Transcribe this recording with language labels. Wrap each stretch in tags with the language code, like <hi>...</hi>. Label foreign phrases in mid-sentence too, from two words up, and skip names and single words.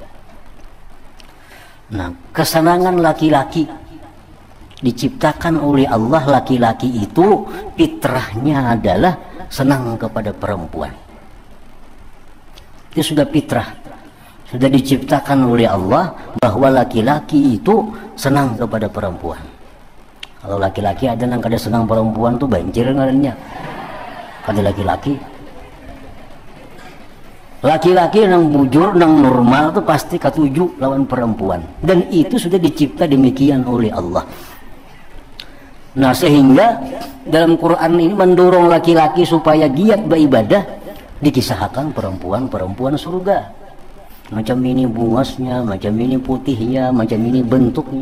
<id>Nah, kesenangan laki-laki diciptakan oleh Allah, laki-laki itu fitrahnya adalah senang kepada perempuan. Itu sudah fitrah. Sudah diciptakan oleh Allah bahwa laki-laki itu senang kepada perempuan.</id> <bjn>Kalau laki-laki ada yang kada senang perempuan tuh banjir ngarannya. Kada laki-laki. Laki-laki yang bujur, yang normal tuh pasti katuju lawan perempuan.</bjn> <id>Dan itu sudah dicipta demikian oleh Allah. Nah, sehingga dalam Quran ini mendorong laki-laki supaya giat beribadah, dikisahkan perempuan-perempuan surga.</id> <bjn>Macam ini bungasnya, macam ini putihnya, macam ini bentuknya.</bjn>